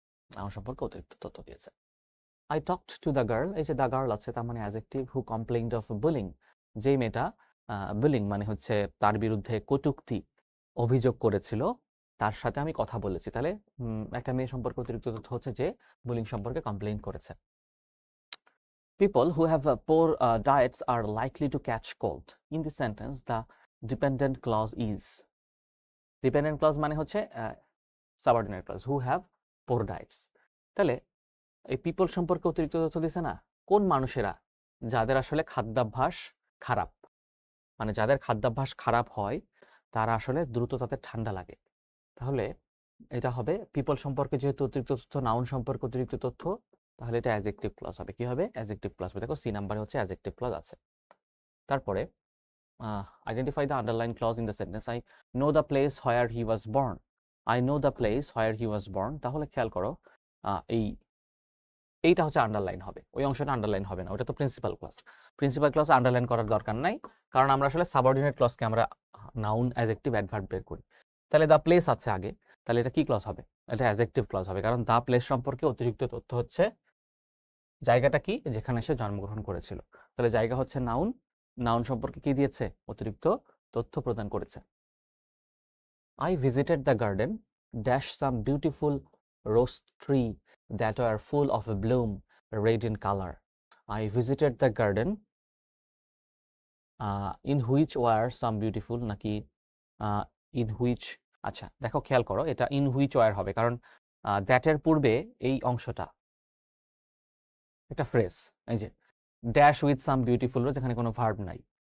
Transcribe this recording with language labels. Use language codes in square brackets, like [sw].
[bn] Noun সম্পর্কে অতিরিক্ত তথ্য দিয়েছে। [en] I talked to the girl, [bn] এই যে দ্য গার্ল আছে তার মানে অ্যাডজেক্টিভ, [en] who complained of bullying, [bn] যেই মেয়েটা বুলিং মানে হচ্ছে তার বিরুদ্ধে কটূক্তি অভিযোগ করেছিল, তার সাথে আমি কথা বলেছি। তাহলে একটা মেয়ে সম্পর্কে অতিরিক্ত তথ্য হচ্ছে যে বুলিং সম্পর্কে কমপ্লেইন করেছে। [en] People who have poor diets are likely to catch cold. In this sentence, the dependent clause is. Dependent clause [bn] মানে হচ্ছে [en] subordinate clause. Who have poor diets. [bn] তাহলে এই পিপল সম্পর্কে অতিরিক্ত তথ্য দিছে না? কোন মানুষেরা? যাদের আসলে খাদ্যাভ্যাস খারাপ, মানে যাদের খাদ্যাভ্যাস খারাপ হয় তারা আসলে দ্রুত তাদের ঠান্ডা লাগে। তাহলে এটা হবে পিপল সম্পর্কে যেহেতু অতিরিক্ত তথ্য, নাউন সম্পর্কে অতিরিক্ত তথ্য, তাহলে এটা অ্যাডজেক্টিভ ক্লজ হবে। কি হবে? অ্যাডজেক্টিভ ক্লজ হবে। দেখো সি নাম্বারে হচ্ছে অ্যাডজেক্টিভ ক্লজ আছে। তারপরে [en] Identify the underline clause in the sentence. I know the place where he was born. I know the place where he was born. [bn] তাহলে খেয়াল করো এইটা হচ্ছে আন্ডারলাইন হবে, ওই অংশটা আন্ডারলাইন হবে না, ওটা তো principal clause. Principal clause underline করার দরকার নাই, কারণ আমরা আসলে সাবঅর্ডিনেট ক্লজকে আমরা নাউন অ্যাডজেক্টিভ অ্যাডভার্ব বের করি। তাহলে দ্য প্লেস আছে আগে, তাহলে এটা কি ক্লজ হবে? এটা অ্যাডজেক্টিভ ক্লজ হবে, কারণ দ্য প্লেস সম্পর্কে অতিরিক্ত তথ্য হচ্ছে জায়গাটা কি, যেখানে সে জন্মগ্রহণ করেছিল। তাহলে জায়গা হচ্ছে নাউন, নাউন সম্পর্কে কি দিয়েছে? অতিরিক্ত তথ্য প্রদান করেছে। [en] I visited the garden, dash some beautiful rose tree that were full of bloom, red in color. I visited the garden in which were some beautiful [bn] নাকি in which, আচ্ছা দেখো খেয়াল করো, এটা [en] in which were [bn] হবে, কারণ that এর পূর্বে এই অংশটা একটা ফ্রেজ, এই যে [en] dash with some beautiful rose, [bn] এখানে কোনো ভার্ব নাই।